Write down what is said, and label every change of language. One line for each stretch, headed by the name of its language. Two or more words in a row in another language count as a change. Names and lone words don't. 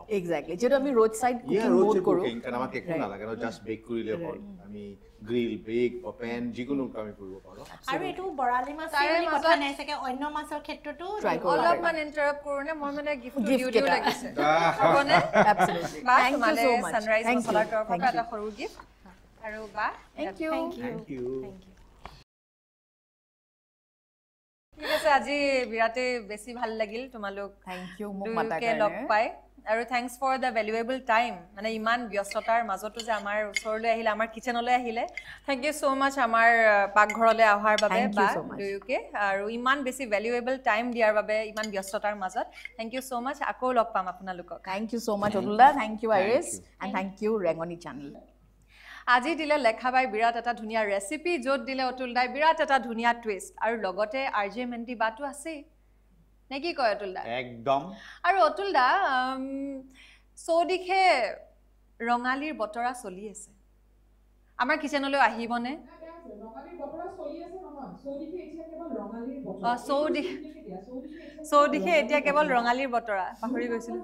Assamese: এক্সেক্টলি যিহেতু আমি
English: road side cooking
Assamese: ৰোড বহুত কৰোঁ কুকিং কাৰণ আমাক একো নালাগে ন জাষ্ট বেক কৰিলে হ'ল আমি
English: grill bake
Assamese: বা পেন যিকোনো কাম কৰিব পাৰোঁ আৰু এইটো বৰালি মাছ কথা নাই চাগে অন্য মাছৰ ক্ষেত্ৰতো অলপমান ইণ্টাৰাপ্ট কৰোঁ নে মই মানে গিফ্ট দিও লাগিছে হ'বনে
English: Absolutely. Thank you Thank you so so much. much. Sunrise Thank Masala you.
Assamese: তৰফৰ
English: Thank
Assamese: পৰা
English: you.
Assamese: এটা সৰু গিফ্ট আৰু বা
English: Thank you. thank you
Assamese: ঠিক আছে আজি বিৰাটে বেছি ভাল লাগিল তোমালোক
English: Thank you
Assamese: মোক মাতাৰ দুয়োকে লগ কাৰণে পাই আৰু
English: thanks for the valuable time
Assamese: মানে ইমান ব্যস্ততাৰ মাজতো যে আমাৰ ওচৰলৈ আহিলে আমাৰ কিচেনলৈ আহিলে
English: thank you so much
Assamese: আমাৰ পাকঘৰলৈ অহাৰ বাবে
English: Thank you
Assamese: বা
English: so much.
Assamese: দুয়োকে আৰু ইমান বেছি
English: valuable time
Assamese: দিয়াৰ বাবে ইমান ব্যস্ততাৰ মাজত
English: thank you so much
Assamese: আকৌ লগ পাম আপোনালোকক
English: Thank you so much, Otulda. Thank you, Thank Iris. you. And thank you, Rengoni channel.
Assamese: আজি দিলে লেখাবাই বিৰাট এটা ধুনীয়া ৰেচিপি য'ত দিলে অতুলদাই বিৰাট এটা ধুনীয়া টুইষ্ট আৰু লগতে আৰজে মেণ্টি বাটো আছেই নে কি কয় অতুলদা একদম আৰু অতুলদা চৌদিশে ৰঙালীৰ বতৰা চলি আছে আমাৰ কিচেনলৈ আহিবনে চৌদিশে এতিয়া কেৱল ৰঙালীৰ বতৰা পাহৰি গৈছিলোঁ